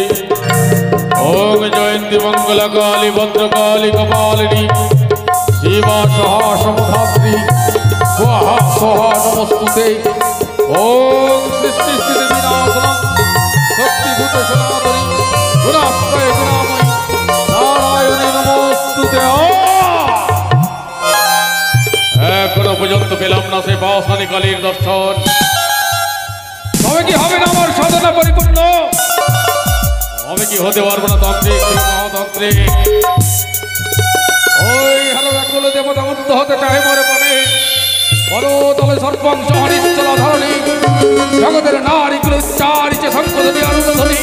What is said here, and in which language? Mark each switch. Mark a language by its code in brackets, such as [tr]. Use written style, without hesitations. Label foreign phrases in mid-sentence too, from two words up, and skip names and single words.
[sa] ओम जयंती मंगल काली भद्रकाली कपालिनी शिवा सहा समुधात्री स्वाहा स्वाहा नमोस्तुते। ओम सृष्टि स्थिति विनाशनम शक्तिभूत सनातनी गुणाश्रय गुणामयी नारायणी नमोस्तुते। [bn] এখনো পর্যন্ত পেলাম না সে পাষাণী কালীর দর্শন, তবে কি হবে না আমার সাধনা পরিপূর্ণ? আমি কি হতে পারবো না তান্ত্রিক মহাতান্ত্রিক? ওই হলো ব্যাকুল দেবতা মুগ্ধ হতে চাহে মরে পানে, পরতলে সর্বাংশ অনিশ্চলা ধরণী, জগতের নারীগুলো উচ্চারিছে শঙ্খধ্বনি আনন্দধ্বনি।